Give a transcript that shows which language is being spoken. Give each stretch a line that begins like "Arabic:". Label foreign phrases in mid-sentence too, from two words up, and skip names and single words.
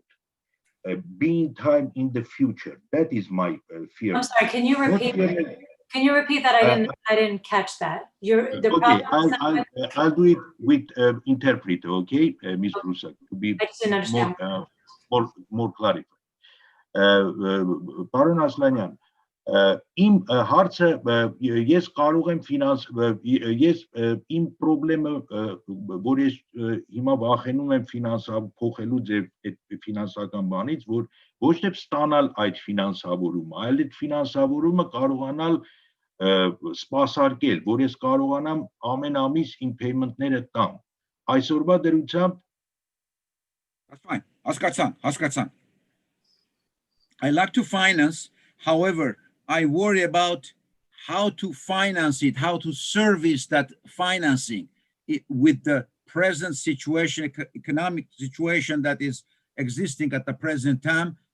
English: Being time in the future. That is my fear. I'm sorry. Can you repeat? Can you repeat that? I didn't catch that. Okay. I'll do it with interpreter. Okay, Ms. Prusak, to be I just didn't understand. more clarified.
Armenian: Պարոն Ասլանյան, իմ հարցը ես կարող եմ ես իմ խնդրեմը, որ ես հիմա վախենում եմ փոխելու ձեր այդ ֆինանսական բանից, որ ոչ թե ստանալ այդ ֆինանսավորումը, այլ այդ ֆինանսավորումը կարողանալ սպասարկել, որ ես կարողանամ ամեն ամիս իմ payment-ները տամ։ Այսօրվա դրությամբ
English: That's fine. Հասկացան. I like to finance, however, I worry about how to finance it, how to service that financing with the present situation, economic situation that is existing at the present time.